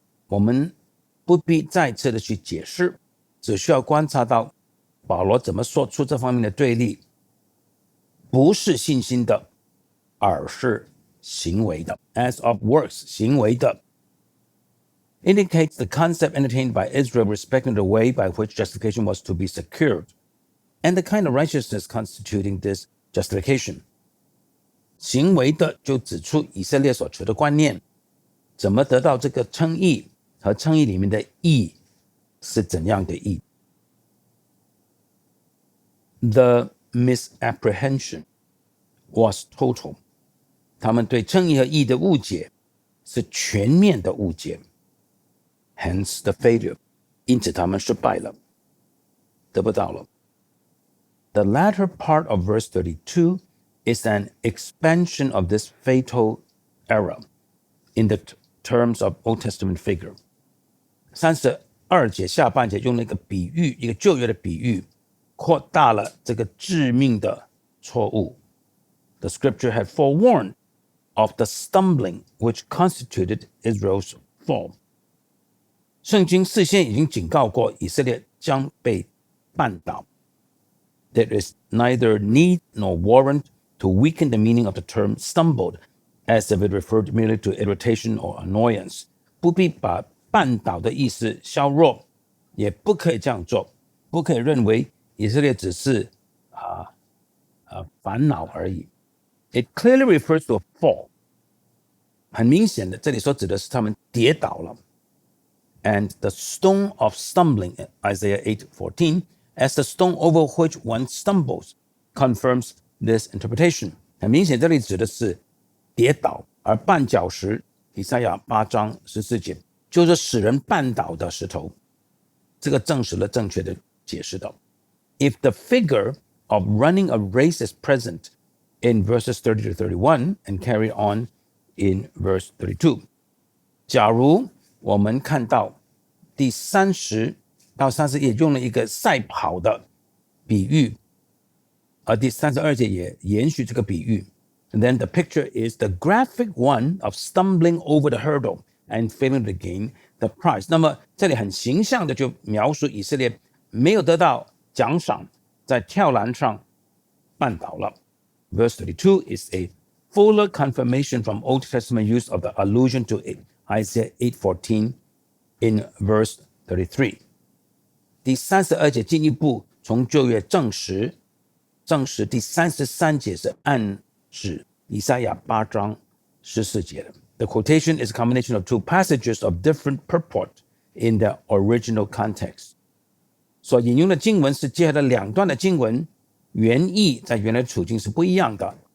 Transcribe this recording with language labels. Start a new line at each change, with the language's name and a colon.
Chinese: 我们不必再次的去解释，只需要观察到保罗怎么说出这方面的对立，不是信心的，而是行为的。
English: As of works,
Chinese: 行为的。
English: Indicates the concept entertained by Israel respecting the way by which justification was to be secured, and the kind of righteousness constituting this justification.
Chinese: 行为的就指出以色列所持的观念，怎么得到这个称义和称义里面的义是怎样的义。
English: The misapprehension was total.
Chinese: 他们对称义和义的误解是全面的误解。
English: Hence the failure.
Chinese: 因此他们失败了，得不到了。
English: The latter part of verse 32 is an expansion of this fatal error in the terms of Old Testament figure.
Chinese: 32节下半节用了一个比喻，一个旧约的比喻，扩大了这个致命的错误。
English: The scripture had forewarned of the stumbling which constituted Israel's fall。
Chinese: 圣经事先已经警告过以色列将被绊倒。
English: There is neither need nor warrant to weaken the meaning of the term stumbled, as if it referred merely to irritation or annoyance。
Chinese: 不必把绊倒的意思削弱，也不可以这样做，不可以认为以色列只是烦恼而已。
English: It clearly refers to a fall。
Chinese: 很明显的，这里所指的是他们跌倒了。
English: And the stone of stumbling, Isaiah 8:14, as the stone over which one stumbles, confirms this interpretation。
Chinese: 很明显，这里指的是跌倒，而绊脚石，以赛亚8章14节，就是使人绊倒的石头。这个证实了正确的解释的。
English: If the figure of running a race is present in verses 30 to 31 and carried on in verse 32，
Chinese: 假如我们看到第30到30页用了一个赛跑的比喻，而第32节也延续这个比喻。
English: And then the picture is the graphic one of stumbling over the hurdle and failing to gain the prize。
Chinese: 那么这里很形象的就描述以色列没有得到奖赏，在跳栏上绊倒了。
English: Verse 32 is a fuller confirmation from Old Testament use of the allusion to Isaiah 8:14 in verse 33。
Chinese: 第32节进一步从旧约证实第33节是暗指以赛亚8章14节的。
English: The quotation is a combination of two passages of different purport in their original context。
Chinese: 所引用的经文是结合了两段的经文，原意在原来的处境是不一样的。